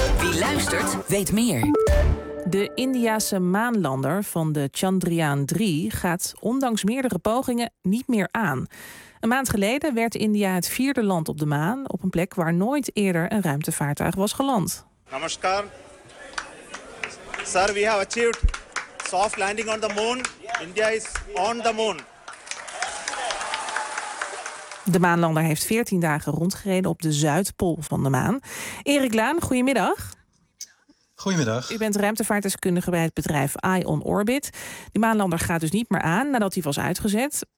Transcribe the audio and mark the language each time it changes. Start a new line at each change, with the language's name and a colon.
Dutch: Wie luistert, weet meer. De Indiase maanlander van de Chandrayaan 3 gaat ondanks meerdere pogingen niet meer aan. Een maand geleden werd India het 4e land op de maan, op een plek waar nooit eerder een ruimtevaartuig was geland.
Hindi: Namaskar.
English: Sir, we have achieved soft landing on the moon. India is on the moon.
Dutch: De maanlander heeft 14 dagen rondgereden op de Zuidpool van de maan. Erik Laan, goedemiddag. Goedemiddag. U bent ruimtevaartdeskundige bij het bedrijf Ion Orbit. Die maanlander gaat dus niet meer aan nadat hij was uitgezet.